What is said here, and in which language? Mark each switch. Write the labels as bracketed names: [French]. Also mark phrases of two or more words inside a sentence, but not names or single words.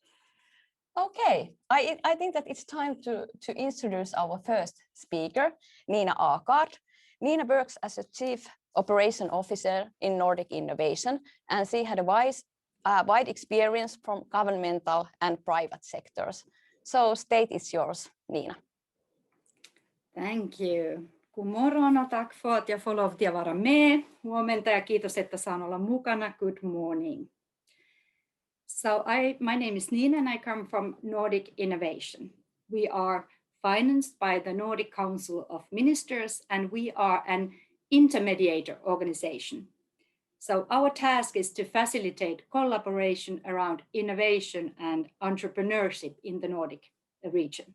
[English] Okay, I think that it's time to introduce our first speaker, Niina Aagaard. Niina works as a Chief Operation Officer in Nordic Innovation, and she had a wide experience from governmental and private sectors. So stage is yours, Niina. Thank you. [Swedish] God morgon och tack för att jag får lov till att vara med. [Finnish] Huomenta ja kiitos, että saan olla mukana. [English] Good morning. So my name is Niina and I come from Nordic Innovation. We are financed by the Nordic Council of Ministers and we are an intermediator organization. So our task is to facilitate collaboration around innovation and entrepreneurship in the Nordic region.